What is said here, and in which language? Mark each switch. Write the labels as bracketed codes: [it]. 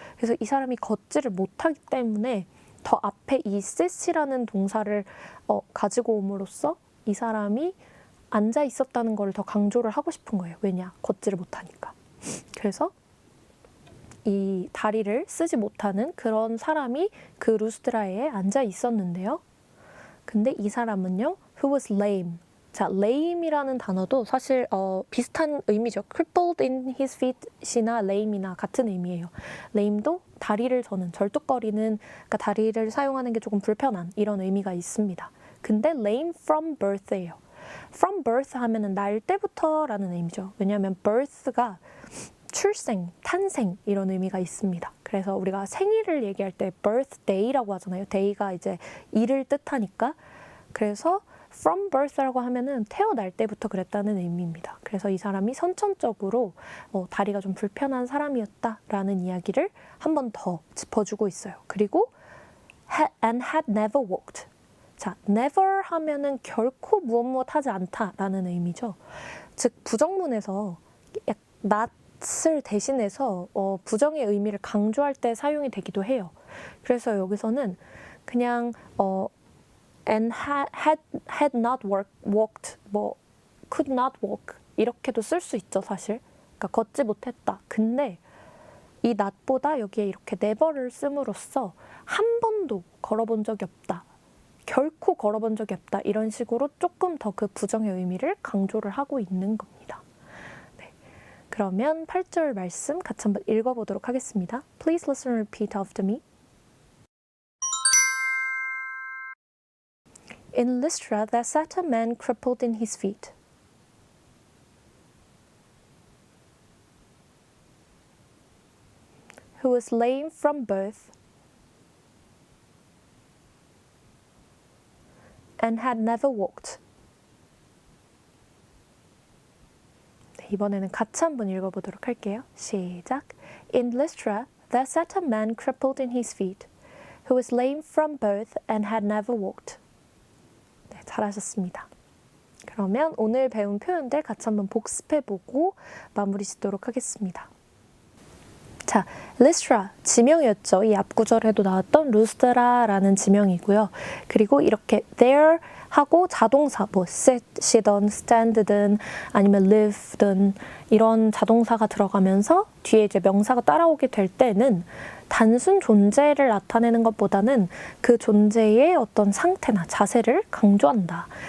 [ko] 그래서 이 사람이 걷지를 못하기 때문에 더 앞에 이 sit이라는 동사를 가지고 옴으로써 이 사람이 앉아 있었다는 걸 더 강조를 하고 싶은 거예요. 왜냐? 걷지를 못하니까. 그래서 이 다리를 쓰지 못하는 그런 사람이 그 루스트라에 앉아 있었는데요. 근데 이 사람은요, [en] who was lame. [ko] 자, lame이라는 단어도 사실 비슷한 의미죠. [en] crippled in his feet [ko] 이나 lame이나 같은 의미예요. lame도 다리를 저는 절뚝거리는, 그러니까 다리를 사용하는 게 조금 불편한 이런 의미가 있습니다. 근데 [en] lame from birth [ko] 예요. [en] from birth [ko] 하면은 날 때부터라는 의미죠. 왜냐하면 birth가 출생, 탄생 이런 의미가 있습니다. 그래서 우리가 생일을 얘기할 때 birthday라고 하잖아요. day가 이제 일을 뜻하니까. 그래서 from birth라고 하면은 태어날 때부터 그랬다는 의미입니다. 그래서 이 사람이 선천적으로 다리가 좀 불편한 사람이었다라는 이야기를 한 번 더 짚어주고 있어요. 그리고 [en] and had never walked. [ko] 자, never 하면은 결코 무엇 하지 않다라는 의미죠. 즉 부정문에서 not을 대신해서 부정의 의미를 강조할 때 사용이 되기도 해요. 그래서 여기서는 그냥 [en] and had not walked, [ko] 뭐 [en] could not walk [ko] 이렇게도 쓸 수 있죠, 사실. 그러니까 걷지 못했다. 근데 이 not보다 여기에 이렇게 never를 씀으로써 한 번도 걸어본 적이 없다. 결코 걸어본 적이 없다. 이런 식으로 조금 더 그 부정의 의미를 강조를 하고 있는 겁니다. 네. 그러면 8절 말씀 같이 한번 읽어보도록 하겠습니다. [en] Please listen and repeat after me. In Lystra there sat a man crippled in his feet. Who was lame from birth and had never walked. [ko] 네, 이번에는 같이 한번 읽어보도록 할게요. 시작. [en] In Lystra there sat a man crippled in his feet, who was lame from birth and had never walked. [ko] 네, 잘하셨습니다. 그러면 오늘 배운 표현들 같이 한번 복습해보고 마무리 짓도록 하겠습니다. 자, Lystra, 지명이었죠. 이 앞구절에도 나왔던 루스트라라는 지명이고요. 그리고 이렇게 there 하고 자동사, 뭐 sit이든 stand든 아니면 live든 이런 자동사가 들어가면서 뒤에 이제 명사가 따라오게 될 때는 단순 존재를 나타내는 것보다는 그 존재의 어떤 상태나 자세를 강조한다.